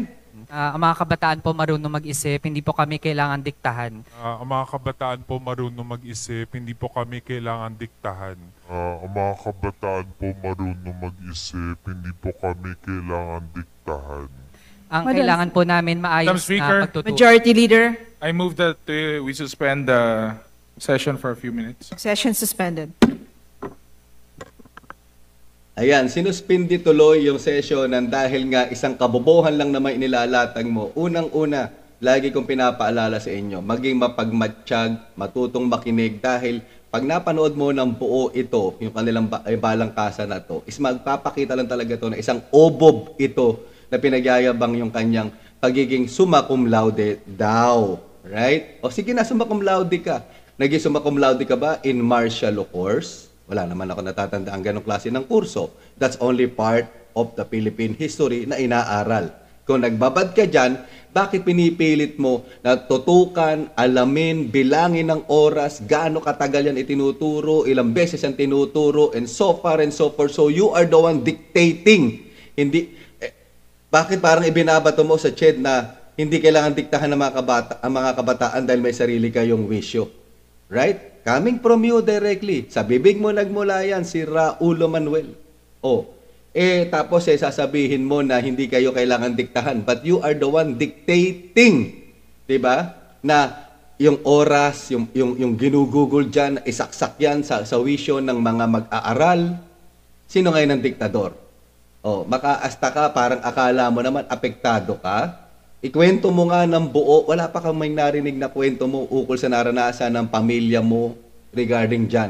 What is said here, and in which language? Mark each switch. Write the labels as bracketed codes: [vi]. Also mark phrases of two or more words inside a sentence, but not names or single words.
[tl] Ang mga kabataan po marunong mag-isip, hindi po kami kailangan diktahan. Ang mga kabataan po marunong mag-isip, hindi po kami kailangan diktahan. Ang mga kabataan po marunong mag-isip, hindi po kami kailangan diktahan. Ang Madam- kailangan po namin maayos [en] Madam Speaker, [tl] na pagtuturo. [en] Majority Leader, I move that we suspend the session for a few minutes. session suspended. [tl] Ayan, sinuspindi tuloy yung session ng dahil nga isang kabobohan lang naman inilalatag mo. Unang-una, lagi kong pinapaalala sa inyo, maging mapagmatsyag, matutong makinig dahil pag napanood mo ng buo ito, yung kanilang balangkasa na to, is magpapakita lang talaga to na isang obob ito na pinagyayabang yung kanyang pagiging [la] summa cum laude [tl] daw. Right? O sige na, [la] summa cum laude [tl] ka. Naging [la] summa cum laude [tl] ka ba [en] in martial law course? [tl] Wala naman ako natatanda ang ganong klase ng kurso. [en] That's only part of the Philippine history [tl] na inaaral. Kung nagbabad ka dyan, bakit pinipilit mo na tutukan, alamin, bilangin ng oras, gaano katagal yan itinuturo, ilang beses yan tinuturo, [en] and so far and so forth. So you are the one dictating. [tl] Bakit parang ibinabato mo sa CHED na hindi kailangan diktahan ng ang mga kabataan dahil may sarili kayong wisyo? [en] Right? Coming from you directly. [tl] Sa bibig mo nagmula yan, si Raulo Manuel. Tapos sasabihin mo na hindi kayo kailangan diktahan. [en] But you are the one dictating. [tl] Diba? Na yung oras, yung ginugugol dyan, isaksak yan sa wisyo ng mga mag-aaral. Sino ngayon ang diktador? Makaasta ka, parang akala mo naman apektado ka. Ikwento mo nga ng buo, wala pa kang may narinig na kwento mo ukol sa naranasan ng pamilya mo regarding dyan.